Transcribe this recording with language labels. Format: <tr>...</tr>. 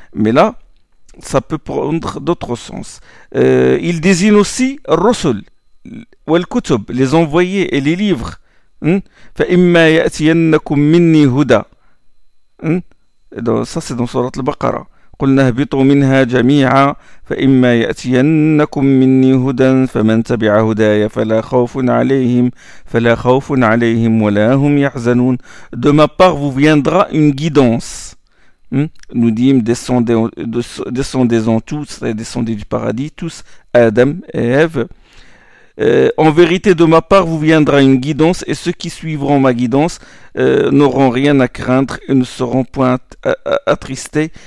<fr>Mais là, ça peut prendre d'autres sens. Il désigne aussi Rusul, wal-Kutub, les envoyés et les livres.</fr> <ar>فإما يأتينكم مني هدى.</ar> <fr>Ça c'est dans Surat al-Baqarah.</fr> <ar>قلنا اهبطوا منها جميعا فإما يأتينكم مني هدى فمن تبع هداي فلا خوف عليهم ولا هم يحزنون.</ar> <fr>De ma part vous viendra une guidance. Nous dîmes descendez-en tous, descendez du paradis, tous, Adam et Ève. En vérité, de ma part vous viendra une guidance, et ceux qui suivront ma guidance n'auront rien à craindre et ne seront point attristés.</fr>